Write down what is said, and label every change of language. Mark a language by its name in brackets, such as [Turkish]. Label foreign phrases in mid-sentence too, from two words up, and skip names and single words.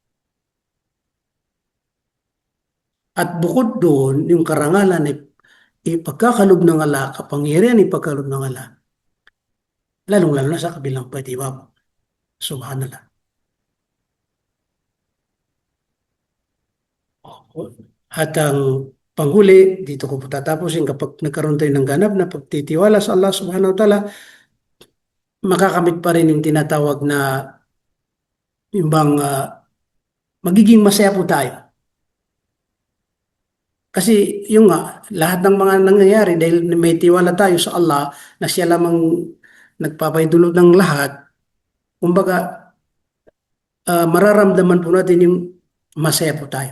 [Filipino] At bukod doon, yung karangalan ay ipagkakalob ng Allah, kapangyarihan ipagkalob ng Allah, lalong-lalo na sa kabilang pwede ba? Subhanallah. At ang panghuli, dito ko po tatapusin, kapag nagkaroon tayo ng ganap na pagtitiwala sa Allah [Arabic] سبحانه وتعالى, [Filipino] makakamit pa rin yung tinatawag na yung bang magiging masaya po tayo. Kasi yung nga, lahat ng mga nangyayari dahil may tiwala tayo sa Allah na siya lamang nagpapaidulog ng lahat, kumbaga mararamdaman po natin yung masaya po tayo.